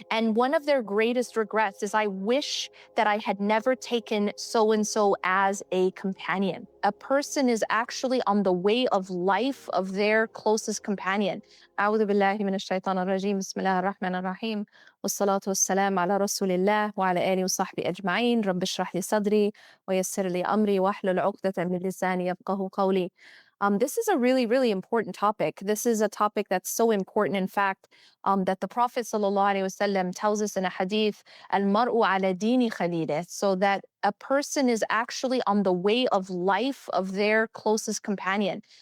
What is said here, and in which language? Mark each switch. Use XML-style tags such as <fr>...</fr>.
<en>And one of their greatest regrets is, I wish that I had never taken so and so as a companion. A person is actually on the way of life of their closest companion.</en> <ar>أعوذ بالله من الشيطان الرجيم بسم الله الرحمن الرحيم والصلاة والسلام على رسول الله وعلى آله وصحبه أجمعين رب اشرح لي صدري ويسر لي أمري واحلل عقدة من لساني يفقهوا قولي.</ar> <en>This is a really, really important topic. This is a topic that's so important, in fact, that the Prophet ﷺ tells us in a hadith,</en> <ar>al-mar'u ala dini khalilih,</ar> <en>so that a person is actually on the way of life of their closest companion.</en>